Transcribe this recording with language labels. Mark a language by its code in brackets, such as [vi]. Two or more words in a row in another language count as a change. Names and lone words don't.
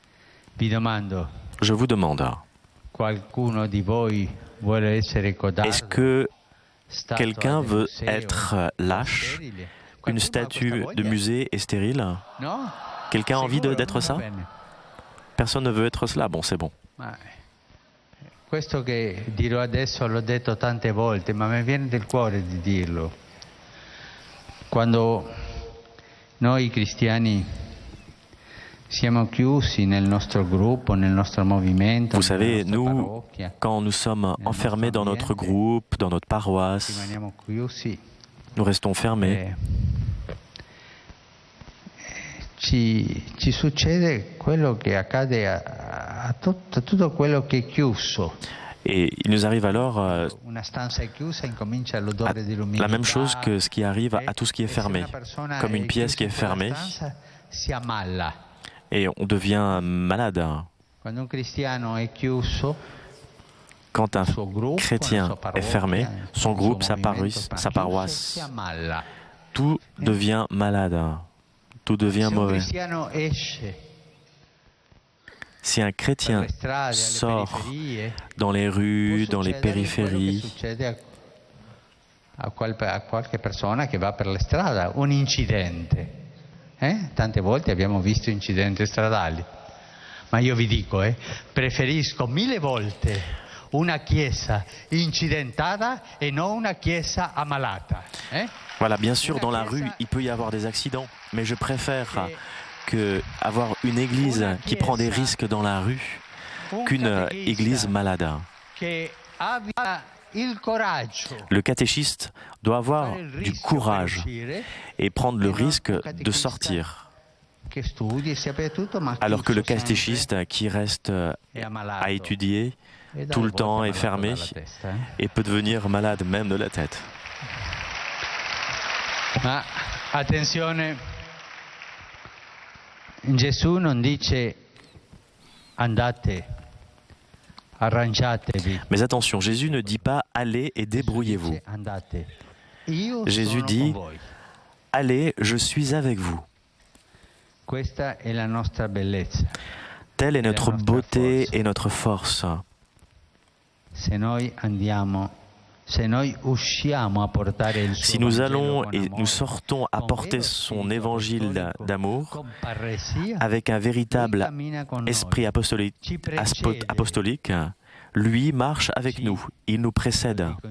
[fr] Je vous demande, est-ce que quelqu'un veut être lâche, une statue de musée et stérile? Quelqu'un a envie d'être ça? Personne ne veut être cela. Bon, c'est bon. [it] Questo che dirò adesso l'ho detto tante volte, ma mi viene del cuore di dirlo. Quando noi cristiani siamo chiusi nel nostro gruppo, nel nostro movimento, [fr] vous savez, nous, quand nous sommes enfermés dans notre groupe, dans notre paroisse, nous restons fermés. [it] Ci succede quello che accade a tutto quello che è chiuso. [fr] Et il nous arrive alors la même chose que ce qui arrive à tout ce qui est fermé. Comme une pièce qui est fermée, et on devient malade. Quand un chrétien est fermé, son groupe, sa paroisse, tout devient malade. Tout devient mauvais. Si un chrétien sort dans les rues, dans les périphéries, [it] a qualche persona che va per la strada, un incidente. Tante volte abbiamo visto incidenti stradali. Ma io vi dico, preferisco 1000 volte una chiesa incidentata e non una chiesa ammalata. [fr] Voilà, bien sûr, dans la rue, il peut y avoir des accidents, mais je préfère avoir une église qui prend des risques dans la rue qu'une église malade. Le catéchiste doit avoir du courage et prendre le risque de sortir. Alors que le catéchiste qui reste à étudier tout le temps est fermé et peut devenir malade même de la tête. [it] Ma attenzione, Gesù non dice andate [fr] Mais attention, Jésus ne dit pas « allez et débrouillez-vous ». Jésus dit « allez, je suis avec vous ». Telle est notre beauté et notre force. Si nous allons et nous sortons apporter son évangile d'amour avec un véritable esprit apostolique, lui marche avec nous, il nous précède.